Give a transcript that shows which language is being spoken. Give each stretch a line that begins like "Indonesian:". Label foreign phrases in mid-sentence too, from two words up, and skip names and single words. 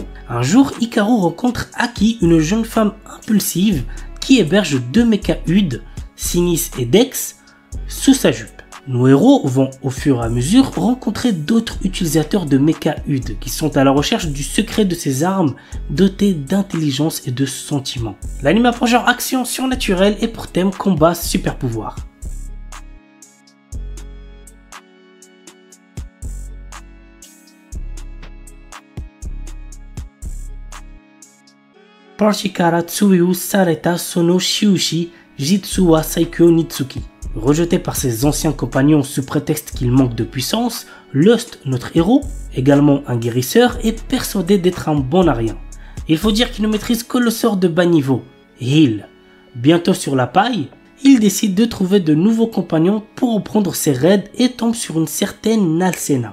French: Un jour, Hikaru rencontre Aki, une jeune femme impulsive qui héberge deux mecha-Ud, Sinis et Dex, sous sa jupe. Nos héros vont au fur et à mesure rencontrer d'autres utilisateurs de Mecha Hud qui sont à la recherche du secret de ces armes dotées d'intelligence et de sentiments. L'anime a pour genre action surnaturelle et pour thème combat super pouvoir. Parshikara Tsuyu Sareta Sono Shiushi Jitsu wa Saikyo Nitsuki. Rejeté par ses anciens compagnons sous prétexte qu'il manque de puissance, Lust, notre héros, également un guérisseur, est persuadé d'être un bon à rien. Il faut dire qu'il ne maîtrise que le sort de bas niveau, Heal. Bientôt sur la paille, il décide de trouver de nouveaux compagnons pour reprendre ses raids et tombe sur une certaine Nalsena.